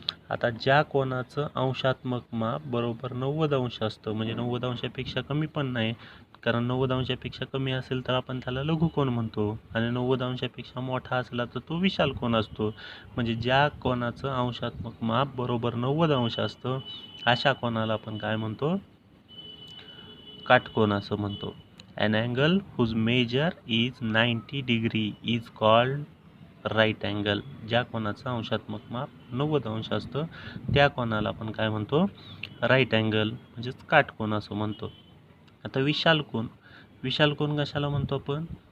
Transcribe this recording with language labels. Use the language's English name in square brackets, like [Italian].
[Marathi] आता ज्या कोनाचं अंशात्मक माप बरोबर 90 अंश असतं, म्हणजे 90 अंशापेक्षा कमी पण नाही, कारण 90 अंशापेक्षा कमी असेल तर आपण त्याला लघुकोन म्हणतो आणि 90 अंशापेक्षा मोठा असला तर तो विशाल कोन असतो. म्हणजे ज्या कोनाचं अंशात्मक माप बरोबर 90 अंश असतं अशा कोनाला आपण काय म्हणतो? काटकोन असं म्हणतो. [English] An angle whose measure is 90 degree is called right angle. [Marathi] ज्या कोनाचं अंशात्मक माप 90 अंश असतं त्या कोनाला आपण काय म्हणतो? राईट अँगल म्हणजेच काटकोन असं म्हणतो. आता विशाल कोन कशाला म्हणतो आपण?